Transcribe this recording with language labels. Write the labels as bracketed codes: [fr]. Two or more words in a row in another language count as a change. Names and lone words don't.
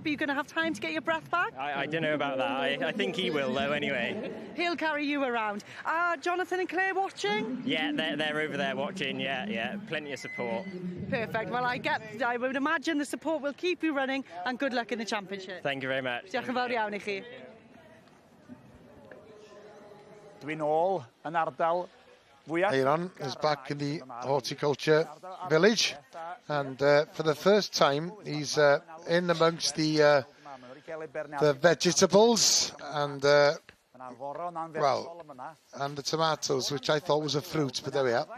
[en] Are you going to have time to get your breath back? I don't know about that. I think he will, though, anyway. He'll carry you around. Jonathan and Claire watching? Yeah, they're over there watching, yeah. Plenty of support. Perfect. Well, I would imagine the support will keep you running, and good luck in the championship. Thank you very much. [cy] Diolch yn fawr iawn I chi. Dwi'n ôl yn ardal fwyaf. [en] Aron is back in the horticulture village, and for the first time he's in amongst the vegetables and and the tomatoes, which I thought was a fruit, but there we are.